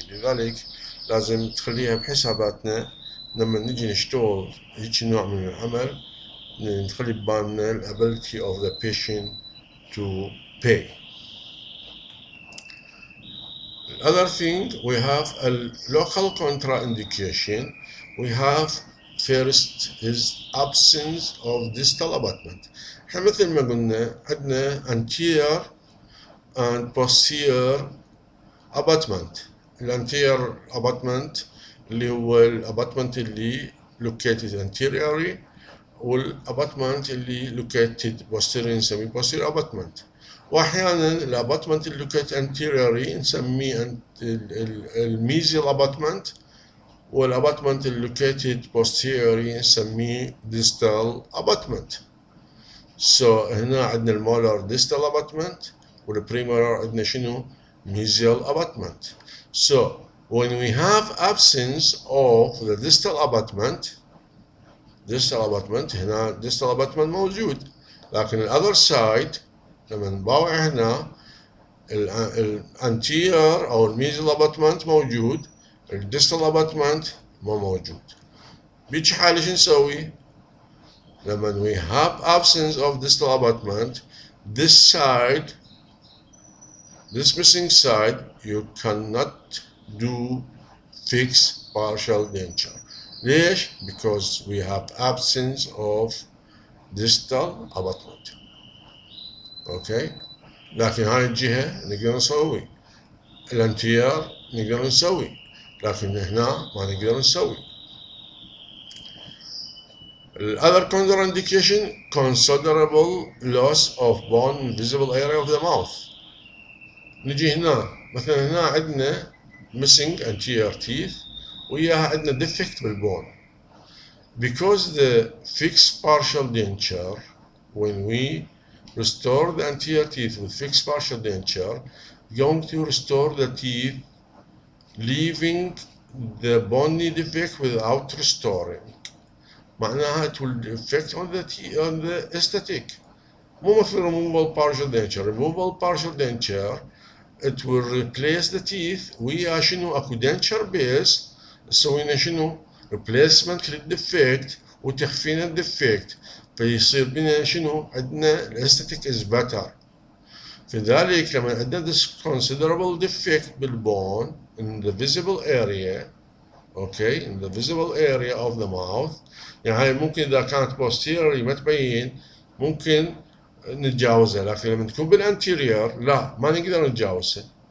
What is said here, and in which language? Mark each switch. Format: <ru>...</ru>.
<ar>لذلك لازم تخليها بحساباتنا لما نجي نشتغل هيك نوع من العمل نخلي ببالنا ال</ar> <en>ability of the patient to pay. The other thing, we have a local contraindication. We have first is absence of distal abutment.</en> <ar>احنا مثل ما قلنا عندنا</ar> <en>anterior and posterior abutment.</en> <ar>الانتير abutment اللي هو الاباتمنت اللي located anteriorly والاباتمنت اللي located posteriorly نسميه posterior abutment. واحيانا الاباتمنت اللي located anteriorly نسميه الميزيال abutment والاباتمنت اللي located posteriorly نسميه distal abutment. So هنا عندنا المولر distal abutment والبريمولر عندنا شنو</ar> <en>mesial abutment. So when we have absence of the distal abutment</en> <ar>هنا distal abutment موجود، لكن الأذر سايد لما نباوع هنا الانتير أو الميزل abutment موجود، الديستال abutment ما موجود. بيجي حالة شو نسوي؟ لما</ar> <en>we have absence of distal abutment, this missing side, you cannot do fixed partial denture.</en> <ar>ليش؟</ar> <en>Because we have absence of distal abutment.</en> <ar>اوكي؟ لكن هاي الجهة نقدر نسوي، الانتير نقدر نسوي، لكن هنا ما نقدر نسوي.</ar> <en>Other contraindication, considerable loss of bone in visible area of the mouth.</en> <ar>نجي هنا مثلا هنا عندنا</ar> <en>missing anterior teeth</en> <ar>وياها عندنا defect بالبون.</ar> <en>Because the fixed partial denture, when we restore the anterior teeth with fixed partial denture, going to restore the teeth leaving the bony defect without restoring.</en> <ar>معناها</ar> <en>it will affect on the aesthetic.</en> <ar>مو مثل removable partial denture.</ar> <en>Removable partial denture it will replace the teeth</en> <ar>ويا شنو اكو denture base سوينا شنو replacement للديفكت وتخفينا الديفكت فيصير بنا شنو عندنا الاستاتيك</ar> <en>is better.</en> <ar>فذلك لما عندنا</ar> <en>this considerable defect</en> <ar>بالبون</ar> <en>in the visible area, okay, in the visible area of the mouth،</en> <ar>يعني هاي ممكن اذا كانت posterior ما تبين ممكن نتجاوزها، لكن لما تكون بالانتيريور لا ما نقدر نتجاوزها.</ar>